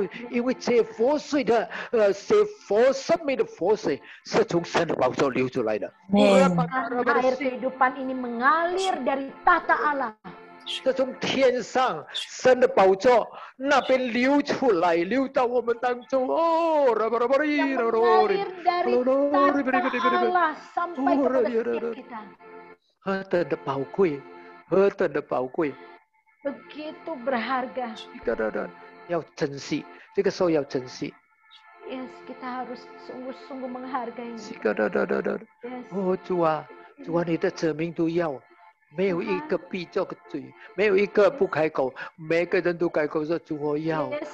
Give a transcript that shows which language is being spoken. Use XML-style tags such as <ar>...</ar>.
<zh>因为这活水的生命的活水是从神的宝座流出来的。</zh> <id>Air kehidupan ini mengalir dari tata Allah.</id> <zh>是从天上神的宝座那边流出来，流到我们当中。哦，</zh> <id>Yang mengalir dari tata Allah sampai kepada setiap kita.</id> <zh>何等的宝贵，何等的宝贵！</zh> <id>Begitu berharga.</id> <zh>要珍惜，这个时候要珍惜。</zh> <id>Yes, kita harus sungguh-sungguh menghargai. Yes.</id> <zh>哦，主啊，主啊，你的子民都要，没有一个闭这个嘴，没有一个不开口，每个人都开口说主我要，</zh>